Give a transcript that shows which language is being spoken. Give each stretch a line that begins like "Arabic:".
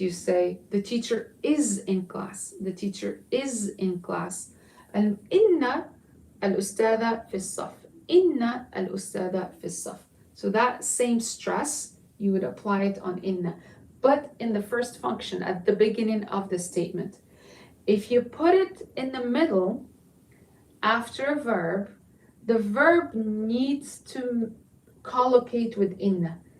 English: You say the teacher is in class. The teacher is in class.
Arabic: And إن الأستاذة في الصف. إن الأستاذة في الصف.
English: So that same stress, you would apply it on inna, but in the first function at the beginning of the statement. If you put it in the middle after a verb, the verb needs to collocate with inna.